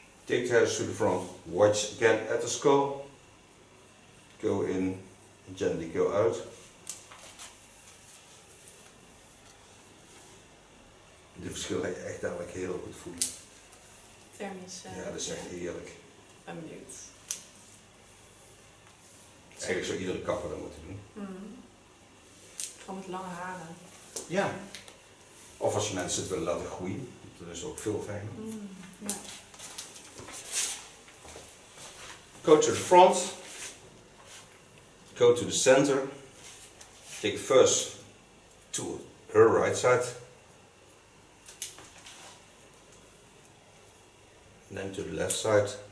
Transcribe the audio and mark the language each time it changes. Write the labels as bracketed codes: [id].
[en] Take the hairs to the front, watch again at the skull, go in and gently go out. [nl] Dit verschil ga je echt dadelijk heel goed voelen. Thermisch. Ja, dat is echt heerlijk. Ik ben benieuwd. Eigenlijk zou iedere kapper dat moeten doen. Gewoon met lange haren. Ja. Of als je mensen het willen laten groeien, dat is ook veel fijner. Ja. [en] Go to the front, go to the center, take first to her right side, and then to the left side.